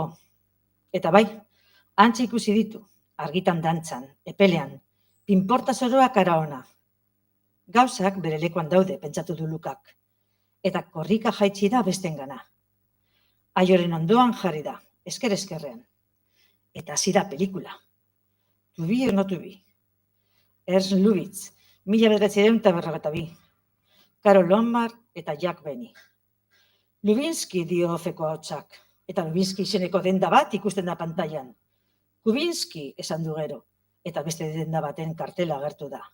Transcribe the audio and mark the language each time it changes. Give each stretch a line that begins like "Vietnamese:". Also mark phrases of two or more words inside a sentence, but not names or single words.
Basque: Eta bai, antxe ikusi ditu, argitan dantzan, epelean, pinporta zoroak ara ona. Gauzak bere lekuan daude, pentsatu du Lukak. Eta korrika jaitsi da bestengana. Aioren ondoan jarri da, esker-eskerrean. Eta hasi da pelikula.
English: To be or not to be.
Basque: Ernst Lubitz, 1952. Karol Lombard eta Jack Benny. Lubinski dio ofeko ahotsak, eta Lubinski izeneko denda bat ikusten da pantailan. Kubinski esan du gero, eta beste denda baten kartela agertu da.